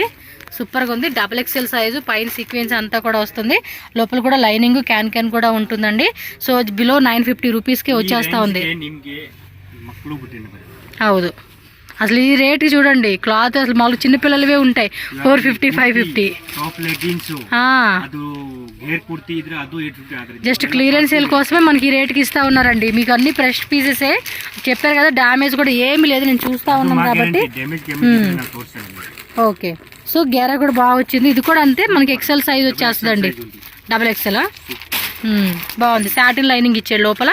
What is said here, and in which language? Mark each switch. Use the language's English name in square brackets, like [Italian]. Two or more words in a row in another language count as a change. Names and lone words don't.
[Telugu] సూపర్గా ఉంది. [English] double XL size, [Telugu] పైన సీక్వెన్స్ అంతా కూడా వస్తుంది. లోపల కూడా లైనింగ్ క్యాన్ కూడా ఉంటుందండి. [English] so below 950 rupeesకి [Telugu] వచ్చేస్తూ ఉంది. హೌದು, అసలు ఈ రేట్ చూడండి, క్లాత్ అసలు మామూలు చిన్నపిల్లలవే ఉంటాయి 450 550. [English] top leggings [Kannada] ಅದು ಗೇರ್ ಕುರ್ತಿ ಇದ್ರೆ ಅದು 850. [English] just clearance sale [Telugu] కోసమే మనకి ఈ రేట్కి ఇస్తా ఉన్నారండి. మీకు అన్ని [English] fresh pieces [Telugu] చెప్పారు కదా, డ్యామేజ్ కూడా ఏమి లేదు, నేను చూస్తా ఉన్నాను కాబట్టి. [English] okay, so [Telugu] గేరా కూడా బాగా వచ్చింది. ఇది కూడా అంతే, మనకి [English] XL size [Telugu] వచ్చేస్తుందండి, XXL. బాగుంది, [English] satin lining [Telugu] ఇచ్చాడు లోపల.